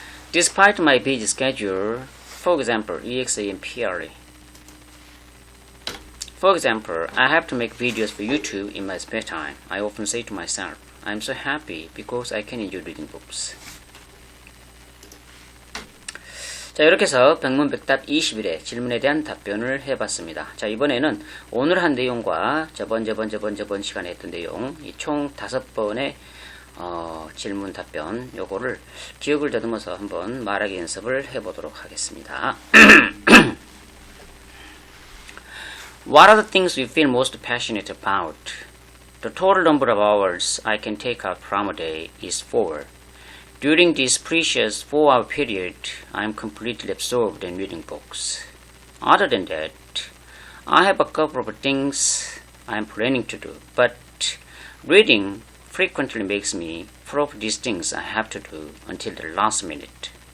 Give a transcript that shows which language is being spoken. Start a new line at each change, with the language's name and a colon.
English: Despite my busy schedule, for example, EXAMPLE. For example, I have to make videos for YouTube in my spare time. I often say to myself, I'm so happy because I can enjoy reading books.
Korean: 자, 이렇게 해서 백문백답 20일의 질문에 대한 답변을 해봤습니다. 자, 이번에는 오늘 한 내용과 저번 시간에 했던 내용, 이 총 5번의 질문 답변, 요거를 기억을 더듬어서 한번 말하기 연습을 해보도록 하겠습니다.
English: What are the things we feel most passionate about? The total number of hours I can take out from a day is 4. During this precious 4-hour period, I am completely absorbed in reading books. Other than that, I have a couple of things I am planning to do, but reading frequently makes me put off these things I have to do until the last minute.